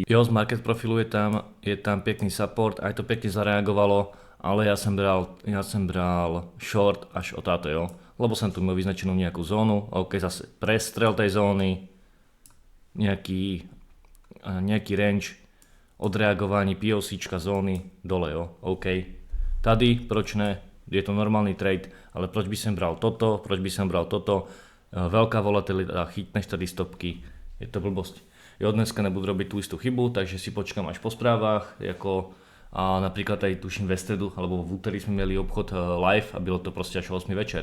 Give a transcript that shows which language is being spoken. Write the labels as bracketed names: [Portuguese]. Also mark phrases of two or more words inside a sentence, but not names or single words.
[Slovak] Jo, z market profilu je tam pekný support, aj to pekne zareagovalo, ale ja som bral short až o táto, jo. Lebo som tu mal vyznačenú nejakú zónu, OK, zase prestrel tej zóny, nejaký range, odreagovanie POCčka zóny dole, jo, OK. [Czech] Tady, proč ne, [Slovak] je to normálny trade, ale proč by som bral toto, veľká volatilita, chytneš tady stopky, je to blbosť. Jo, dneska nebudu robiť tú istú chybu, takže si počkám až po správach, a napríklad aj tuším ve stredu, alebo v úterý sme mieli obchod live a [Czech] bylo to [Slovak] proste až 8 večer.